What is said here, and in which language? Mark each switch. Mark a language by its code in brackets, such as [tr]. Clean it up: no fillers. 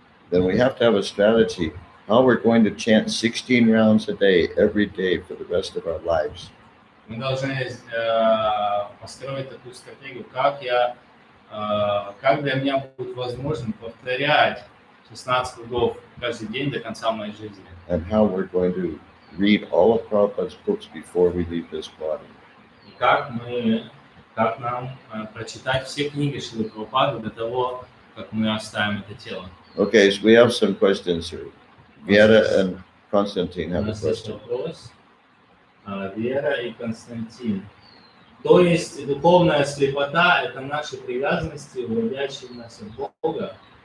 [en] then we have to have a strategy how we're going to chant 16 rounds a day every day for the rest of our lives. [ru] Мы должны построить такую стратегию, как для меня будет возможно повторять 16 кругов каждый день до конца моей жизни. [en] And how we're going to read all of Prabhupada's books before we leave this body. [ru] И как нам прочитать все книги Шрилы Прабхупады до того, как мы оставим это тело. [en] Okay, so we have some questions here. Viera and Konstantin have a question. [ru] Вопрос. Вера и Константин. То есть духовная слепота – это наши привязанности, уводящие нас от Бога.